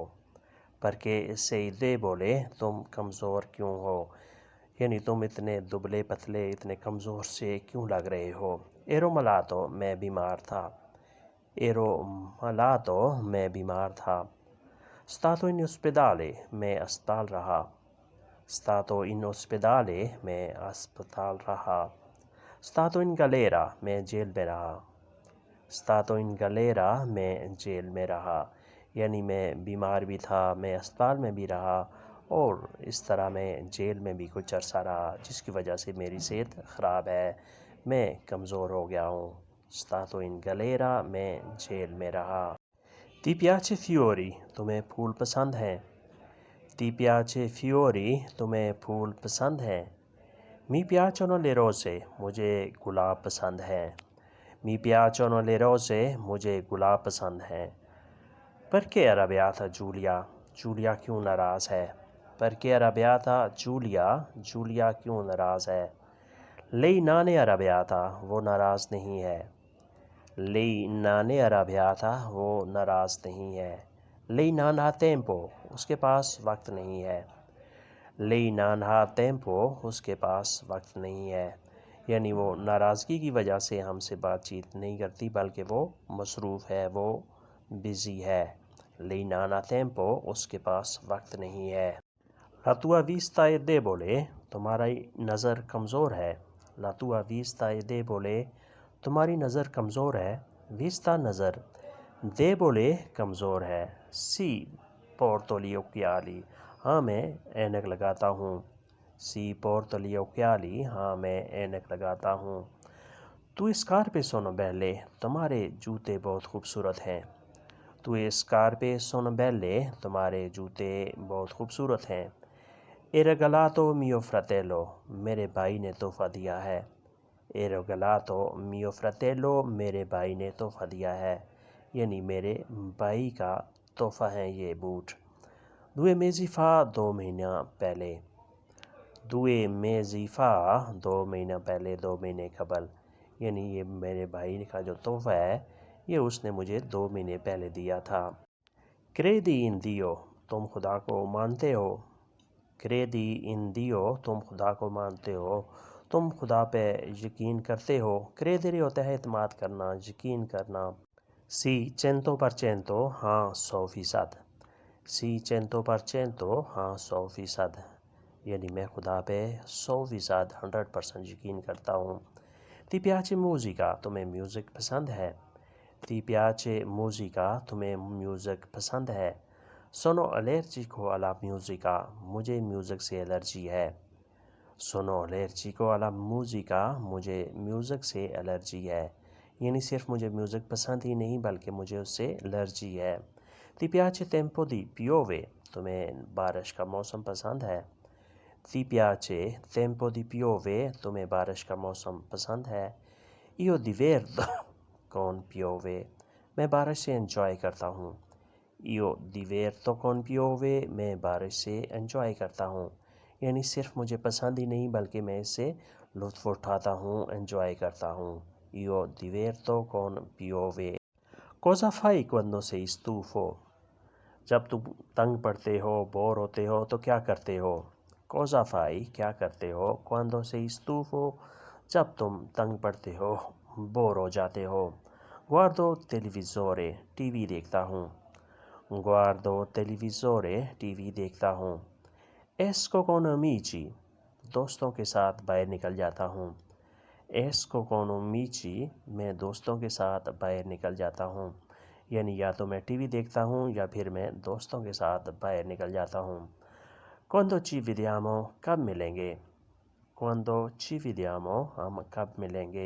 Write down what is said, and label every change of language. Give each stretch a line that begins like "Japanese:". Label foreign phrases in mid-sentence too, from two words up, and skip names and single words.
Italian: perché sei debole،
Urdu: تم کمزور کیوں ہو، یعنی تم اتنے دبلے پتلے، اتنے کمزور سے کیوں لگ رہے ہو۔
Italian: ero malato،
Urdu: میں بیمار تھا۔
Italian: ero malato،
Urdu: میں بیمار تھا۔
Italian: stato in ospedale،
Urdu: میں اسپتال رہا۔
Italian: stato in ospedale،
Urdu: میں اسپتال رہا۔
Italian: stato in galera
Urdu: میں جیل میں رہا.
Italian: stato in galera
Urdu: میں جیل میں رہا یعنی میں بیمار بھی تھا, میں اسپتال میں بھی رہا اور اس طرح میں جیل میں بھی کچھ عرصہ رہا جس کی وجہ سے میری صحت خراب ہے, میں کمزور ہو گیا ہوں.
Italian: stato in galera
Urdu: میں جیل میں رہا.
Italian: ti piace fiori
Urdu: تمہیں پھول پسند ہیں.
Italian: ti piace fiori
Urdu: تمہیں پھول پسند ہیں.
Italian: mi piacciono le rose
Urdu: مجھے گلاب پسند ہیں.
Italian: mi piacciono le rose
Urdu: مجھے گلاب پسند ہیں.
Italian: perché arrabbiata Giulia
Urdu: جولیا کیوں ناراض ہے.
Italian: perché arrabbiata Giulia
Urdu: جولیا کیوں ناراض ہے.
Italian: lei non è arrabbiata
Urdu: وہ ناراض نہیں ہے.
Italian: lei non è arrabbiata
Urdu: وہ ناراض نہیں ہے.
Italian: lei non ha tempo
Urdu: اس کے پاس وقت نہیں ہے.
Italian: lei non ha tempo
Urdu: اس کے پاس وقت نہیں ہے یعنی وہ ناراضگی کی وجہ سے ہم سے بات چیت نہیں کرتی بلکہ وہ مصروف ہے, وہ بزی ہے.
Italian: lei non ha tempo
Urdu: اس کے پاس وقت نہیں ہے.
Italian: la tua vista è debole
Urdu: تمہاری نظر کمزور ہے.
Italian: la tua vista è debole
Urdu: تمہاری نظر کمزور ہے. vista نظر, debole کمزور ہے.
Italian: sì porto gli occhiali
Urdu: ہاں میں اینک لگاتا ہوں.
Italian: sì porto gli occhiali
Urdu: ہاں میں اینک لگاتا ہوں.
Italian: tu scarpe sono belle
Urdu: تمہارے جوتے بہت خوبصورت ہیں.
Italian: tu scarpe sono belle
Urdu: تمہارے جوتے بہت خوبصورت ہیں.
Italian: e regalato mio fratello
Urdu: میرے بھائی نے تحفہ دیا ہے.
Italian: e regalato mio fratello
Urdu: میرے بھائی نے تحفہ دیا ہے یعنی میرے بھائی کا تحفہ ہیں یہ بوٹ.
Italian: due mesi fa 2
Urdu: مہینہ پہلے. due mesi fa 2 مہینہ پہلے, 2 مہینے قبل یعنی یہ میرے بھائی کا جو تحفہ ہے یہ اس نے مجھے 2 مہینے پہلے دیا تھا.
Italian: credi in Dio
Urdu: تم خدا کو مانتے ہو.
Italian: credi in Dio
Urdu: تم خدا کو مانتے ہو, تم خدا پہ یقین کرتے ہو. credere ہوتا ہے اعتماد کرنا, یقین کرنا. sì 100% ہاں 100%. sì 100% ہاں 100% یعنی میں خدا پہ 100% 100% یقین کرتا ہوں.
Italian: ti piace musica
Urdu: تمہیں میوزک پسند ہے.
Italian: ti piace musica
Urdu: تمہیں میوزک پسند ہے.
Italian: sono allergico alla musica
Urdu: مجھے میوزک سے الرجی ہے.
Italian: sono allergico alla musica
Urdu: مجھے میوزک سے الرجی ہے یعنی صرف مجھے میوزک پسند ہی نہیں بلکہ مجھے اس سے الرجی ہے.
Italian: ti piace tempo di piove
Urdu: تمہیں بارش کا موسم پسند ہے.
Italian: ti piace tempo di piove
Urdu: تمہیں بارش کا موسم پسند ہے.
Italian: io diverto con piove
Urdu: میں بارش سے انجوائے کرتا ہوں.
Italian: io diverto con piove
Urdu: میں بارش سے انجوائے کرتا ہوں یعنی صرف مجھے پسند ہی نہیں بلکہ میں اس سے لطف اٹھاتا ہوں, انجوائے کرتا ہوں.
Italian: io diverto con piove. cosa fai quando sei stufo
Urdu: جب تم تنگ پڑتے ہو, بور ہوتے ہو تو کیا کرتے ہو.
Italian: cosa fai
Urdu: کیا کرتے ہو.
Italian: quando sei stufo
Urdu: جب تم تنگ پڑتے ہو, بور ہو جاتے ہو.
Italian: guardo televisore
Urdu: ٹی وی دیکھتا ہوں.
Italian: guardo televisore
Urdu: ٹی وی دیکھتا ہوں.
Italian: esco con amici
Urdu: دوستوں کے ساتھ باہر نکل جاتا ہوں.
Italian: esco con amici
Urdu: میں دوستوں کے ساتھ باہر نکل جاتا ہوں یعنی یا تو میں ٹی وی دیکھتا ہوں یا پھر میں دوستوں کے ساتھ باہر نکل جاتا ہوں.
Italian: quando ci vediamo
Urdu: کب ملیں گے.
Italian: quando ci vediamo
Urdu: ہم کب ملیں گے.